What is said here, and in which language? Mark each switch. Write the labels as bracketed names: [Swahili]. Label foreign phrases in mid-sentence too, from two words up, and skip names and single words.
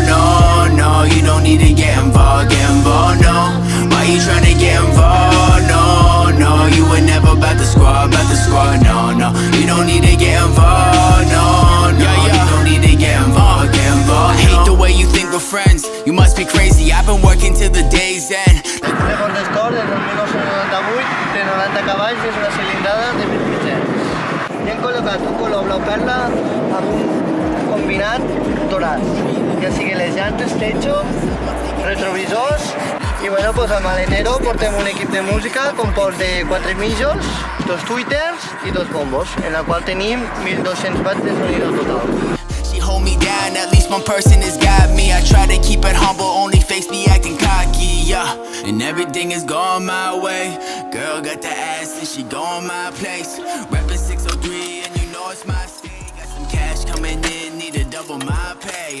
[English] No, no, you don't need to get involved. No, why you trying to get involved? No, no, you were never about the squad. No, no, you don't need to get involved. No, no, you don't need to get involved. I hate the way you think we're friends. You must be crazy. I've been working till the day's end. [Catalan] El Ford Escort és del 1998, té 90 cavalls i és una cilindrada de 1.500. I hem col·locat un color blau perla amb un combinat dorat, ja sigui les llantes, techo, retrovisors i [Spanish] bueno, pues al maletero [Catalan] portem un equip de música compost de 4 mijos, 2 tweeters i 2 bombos, en la qual tenim 1.200 watts [Spanish] de sonido total. [English] She hold me down, at least one person has got me. I try to keep it humble, only face me acting cocky, yeah. And everything is going my way. Girl got the ass and she going my place. Reppin' 603 and you know it's my state. Got some cash coming in, need to double my pay.